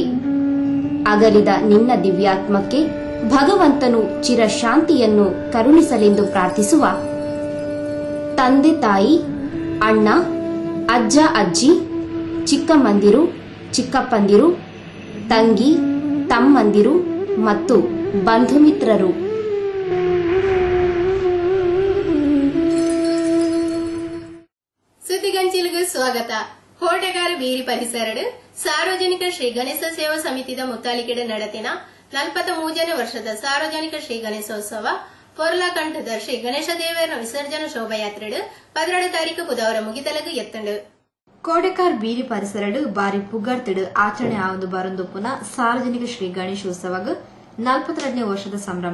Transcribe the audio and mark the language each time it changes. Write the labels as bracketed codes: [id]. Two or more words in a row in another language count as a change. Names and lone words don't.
[kn] ಅಗಲಿದ ನಿನ್ನ ದಿವ್ಯಾತ್ಮಕ್ಕೆ ಭಗವಂತನು ಚಿರಶಾಂತಿಯನ್ನು ಕರುಣಿಸಲೆಂದು ಪ್ರಾರ್ಥಿಸುವ ತಂದೆ ತಾಯಿ, ಅಣ್ಣ, ಅಜ್ಜ ಅಜ್ಜಿ, ಚಿಕ್ಕಮ್ಮಂದಿರು, ಚಿಕ್ಕಪ್ಪಂದಿರು, ತಂಗಿ, ತಮ್ಮಂದಿರು ಮತ್ತು ಬಂಧುಮಿತ್ರರು. ಸುದ್ದಿಗಂಚಿಲಿಗೆ ಸ್ವಾಗತ. [tcy] ಕೋಟೆಗಾರ ಬೀರಿ ಪರಿಸರಡು ಸಾರ್ವಜನಿಕ ಶ್ರೀ ಗಣೇಶ ಸೇವಾ ಸಮಿತಿದ ಮುತ್ತಾಲಿಕೆಡೆ ನಡೆತಿನ 43ನೇ ವರ್ಷದ ಸಾರ್ವಜನಿಕ ಶ್ರೀ ಗಣೇಶೋತ್ಸವ ಪೊರ್ಲಾಕಂಠದ ಶ್ರೀ ಗಣೇಶ ದೇವರ ವಿಸರ್ಜನಾ ಶೋಭಾಯಾತ್ರೆಡು 12 ತಾರೀಕು ಬುಧವಾರ ಮುಗಿದಲಗು ಎತ್ತಂಡು. ಕೋಡೆಕಾರ್ ಬೀರಿ ಪರಿಸರಡು ಬಾರಿ ಪುಗರ್ತಿಡು ಆಚರಣೆ ಆವೊಂದು ಬರೊಂದು ಪುನಃ ಸಾರ್ವಜನಿಕ ಶ್ರೀ ಗಣೇಶೋತ್ಸವಗ್ 42ನೇ ವರ್ಷದ ಸಂಭ್ರಮ.